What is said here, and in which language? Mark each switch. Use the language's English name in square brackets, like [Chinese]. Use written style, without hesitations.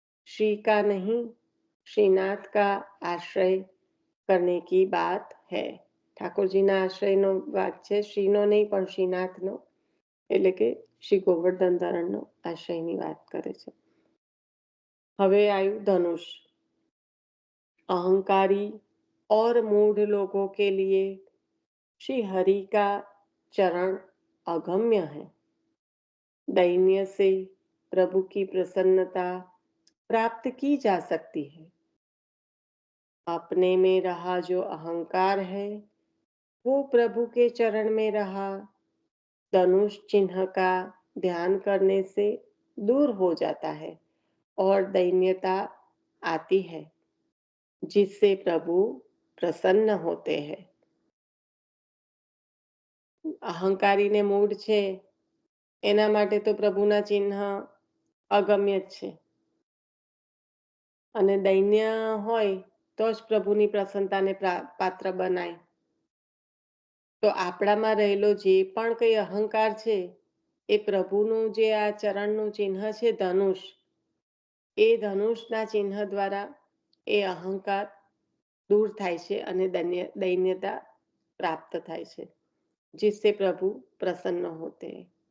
[Hindi] श्री का नहीं, श्रीनाथ का आश्रय करने की बात है. [Gujarati] ઠાકોરજીના આશ્રયનો વાત છે, શ્રીનો નહીં પણ શ્રીનાથનો, એટલે કે શ્રી ગોવર્ધન ધરણનો આશ્રયની વાત કરે છે. હવે આવ્યું ધનુષ. [Hindi] अहंकारी और मूढ़ लोगों के लिए श्री हरि का चरण अगम्य है. दैन्य से प्रभु की प्रसन्नता प्राप्त की जा सकती है. अपने में रहा जो अहंकार है वो प्रभु के चरण में रहा धनुष चिन्ह का ध्यान करने से दूर हो जाता है और दैन्यता आती है, जिससे प्रभु प्रसन्न होते हैं. [Gujarati] અહંકારીને મૂળ છે એના માટે તો પ્રભુના ચિહ્ન અગમ્ય જ છે, અને દૈન્ય હોય તો જ પ્રભુની પ્રસન્નતાને પાત્ર બનાય. તો આપણામાં રહેલો જે પણ કઈ અહંકાર છે એ પ્રભુનું જે આ ચરણનું ચિહ્ન છે ધનુષ, એ ધનુષના ચિહ્ન દ્વારા એ અહંકાર દૂર થાય છે અને દૈન્યતા પ્રાપ્ત થાય છે, [Hindi] जिससे प्रभु प्रसन्न होते हैं.